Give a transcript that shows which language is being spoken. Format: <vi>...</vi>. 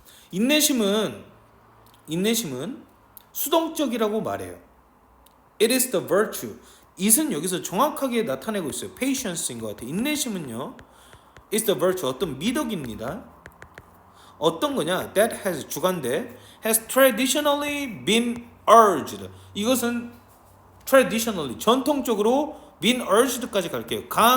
<ko>인내심은 수동적이라고 말해요.</ko> <en>It is the virtue.</en> <ko>it은 여기서 정확하게 나타내고 있어요. patience인 것 같아요. 인내심은요,</ko> <en>is the virtue</en> <ko>어떤 미덕입니다. 어떤 거냐?</ko> <en>that has 주관대 has traditionally been urged.</en> <ko>이것은 traditionally 전통적으로</ko> <en>been urged</en> <ko>까지 갈게요.</ko>